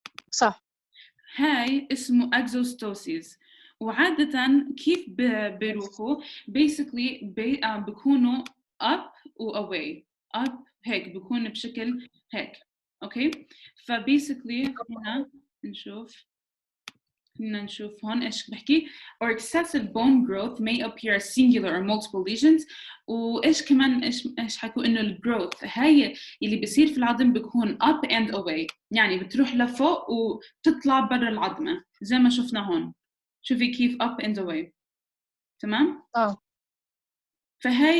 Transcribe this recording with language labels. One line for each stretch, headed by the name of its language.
Arabic: صح. هاي اسمه exostoses. وعادة كيف بيروحوا basically بيكونوا up و away up هيك بيكون بشكل هيك، اوكي. فبيسكلي هنا نشوف هون ايش بحكي
English: or excessive bone growth may appear as singular or multiple lesions.
Arabic: وايش كمان ايش حكوا انه الجروث هاي اللي بيصير في العظم بيكون up and away، يعني بتروح لفوق وبتطلع برا العظمه زي ما شفنا هون، شوفي كيف up and away، تمام؟ فهي